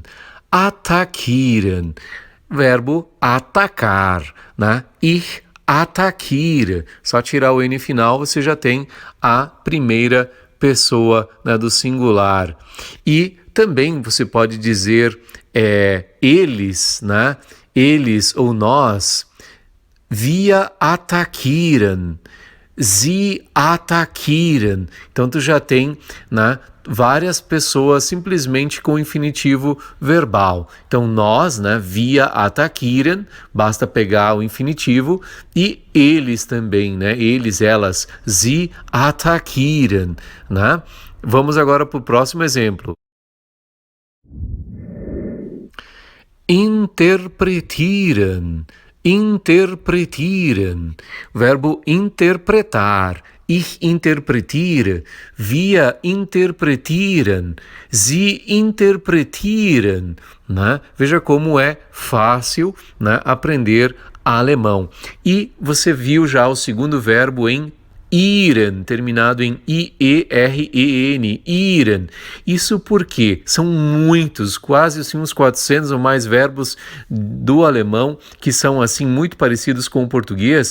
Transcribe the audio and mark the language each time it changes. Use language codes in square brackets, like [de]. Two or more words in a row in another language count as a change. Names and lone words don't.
[de] Attackieren, [pt] verbo atacar, né? [de] Ich attackiere. [pt] Só tirar o N final, você já tem a primeira pessoa, né, do singular. E também você pode dizer eles, né? Eles ou nós, [de] wir attackieren, sie attackieren. [pt] Então tu já tem, né, várias pessoas simplesmente com infinitivo verbal. Então nós, né, [de] wir attackieren, [pt] basta pegar o infinitivo, e eles também, né, eles, elas, [de] sie attackieren, [pt] né? Vamos agora para o próximo exemplo. [de] Interpretieren, interpretieren, [pt] verbo interpretar. [de] Ich interpretiere, wir interpretieren, sie interpretieren, [pt] né? Veja como é fácil, né, aprender alemão. E você viu já o segundo verbo em iren, terminado em I-E-R-E-N, iren. Isso porque são muitos, quase assim, uns 400 ou mais verbos do alemão que são assim muito parecidos com o português.